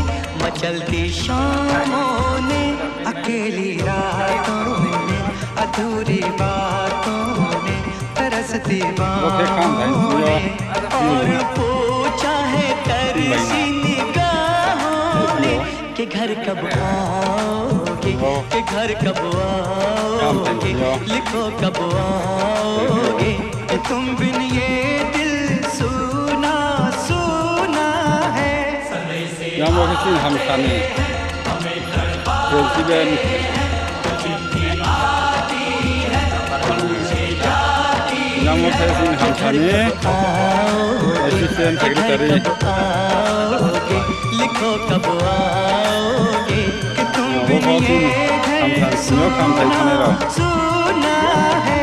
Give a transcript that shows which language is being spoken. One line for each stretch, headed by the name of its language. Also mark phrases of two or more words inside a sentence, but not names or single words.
Hindi: मचलती शामों ने, अकेली रातों ने, अधूरी बातों ने, तरसती बाहों ने, और पूछा है तरसी निगाहों ने कि घर कब आओगे, कि घर कब आओगे, लिखो कब आओगे, कि तुम बिन ये
Indonesian: yang mau kesini Hamsani presiden yang mau kesini Hamsani asisten sekretari
Hindi: लिखो कब आओगे, कि तुम बिन ये घर सूना है।